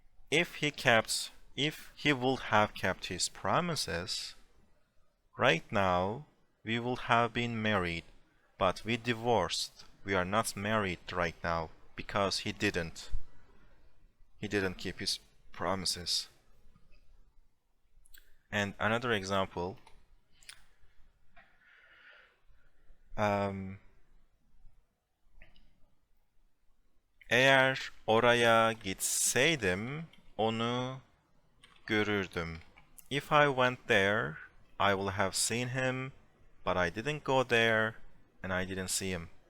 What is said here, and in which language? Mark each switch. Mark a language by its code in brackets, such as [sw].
[en] If he would have kept his promises, right now we would have been married, but we divorced. We are not married right now because he didn't. He didn't keep his promises. And another example, [tr] eğer oraya gitseydim onu görürdüm. [en] If I went there, I will have seen him, but I didn't go there and I didn't see him.